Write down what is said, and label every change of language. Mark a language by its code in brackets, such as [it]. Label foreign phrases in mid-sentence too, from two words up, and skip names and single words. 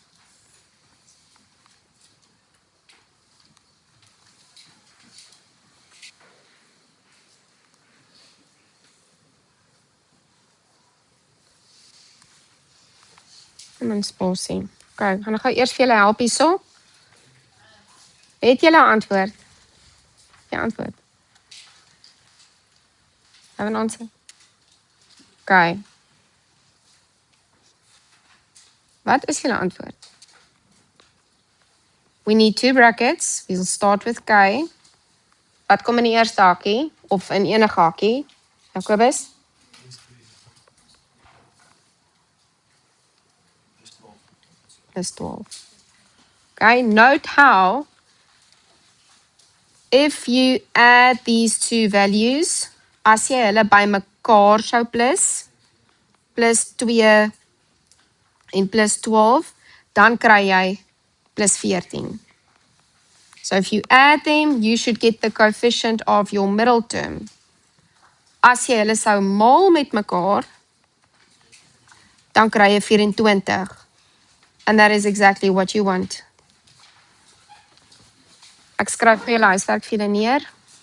[af] En dan spasie. Okay, gaan ek gou eers vir julle help hierso. Het julle 'n antwoord? Die antwoord. [en] Have an answer. Okay. [af] Wat is julle antwoord? [en] We need 2 brackets. We'll start with K. [af] Wat kom in die eerste hakkie? Of in enige hakkie? Jacobus? +12. [en] Okay, note how if you add these two values, [af] as jy hulle by mekaar sou plus, +2 en +12, dan kry jy +14. [en] So if you add them, you should get the coefficient of your middle term. [af] As jy hulle sou maal met mekaar, dan kry jy 24. [en] And that is exactly what you want. [af] Ek skryf vir julle huiswerk vir julle neer.